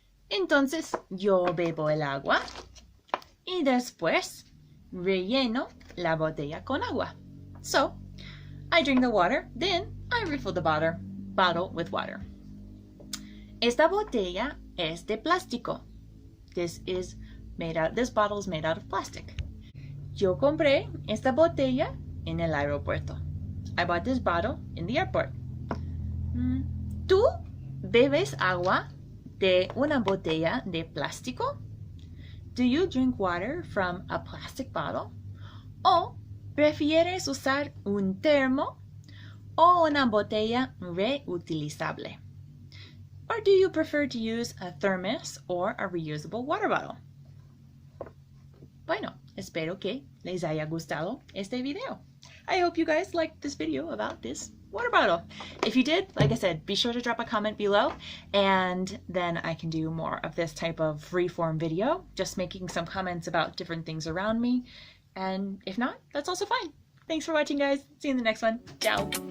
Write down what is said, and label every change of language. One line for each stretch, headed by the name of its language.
Spanish: Entonces yo bebo el agua y después relleno la botella con agua.
English: So I drink the water, then I refill the bottle with water.
Spanish: Esta botella es de plástico.
English: This bottle is made out of plastic.
Spanish: Yo compré esta botella en el aeropuerto.
English: I bought this bottle in the airport.
Spanish: ¿Tú bebes agua de una botella de plástico?
English: Do you drink water from a plastic bottle?
Spanish: ¿O prefieres usar un termo o una botella reutilizable?
English: Or do you prefer to use a thermos or a reusable water bottle?
Spanish: Bueno, espero que les haya gustado este video.
English: I hope you guys liked this video about this water bottle. If you did, like I said, be sure to drop a comment below, and then I can do more of this type of freeform video, just making some comments about different things around me. And if not, that's also fine. Thanks for watching, guys. See you in the next one. Ciao.